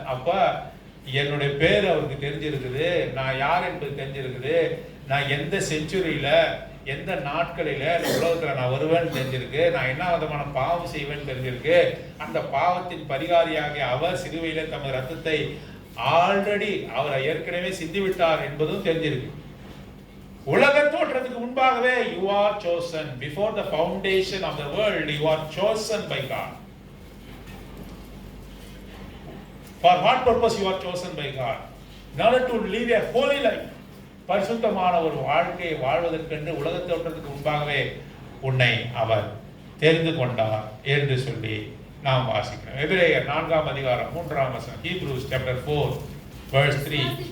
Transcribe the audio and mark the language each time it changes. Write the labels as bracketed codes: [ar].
[ta] அப்ப என்னுடைய பேர் அவருக்கு தெரிஞ்சிருக்குது, நான் யார் என்பது தெரிஞ்சிருக்குது, நான் எந்த செஞ்சுரியில எந்த நாட்களில உலகத்துல நான் வருவேன்னு தெரிஞ்சிருக்கு, நான் என்ன விதமான பாவம் செய்வேன்னு தெரிஞ்சிருக்கு. அந்த பாவத்தின் பரிகாரியாக அவர் சிலுவையில தமது ரத்தத்தை ஆல்ரெடி அவரை ஏற்கனவே சிந்தி விட்டார் என்பதும் தெரிஞ்சிருக்கு. உலக தோற்றத்துக்கு முன்பாகவே [en] you are chosen. Before the foundation of the world, you are chosen by God. For what purpose you are chosen by God? In order to live a holy life. [ta] பரிசுத்தமான ஒரு வாழ்க்கையை வாழ்வதற்கென்று உலக தோற்றத்துக்கு முன்பாகவே உன்னை அவர் தெரிந்து கொண்டார் என்று சொல்லி நாம் வாசிக்கிறோம். எபிரேயர் 4ஆம் அதிகாரம் 3ஆம் வசனம். [en] Hebrews chapter 4 verse 3.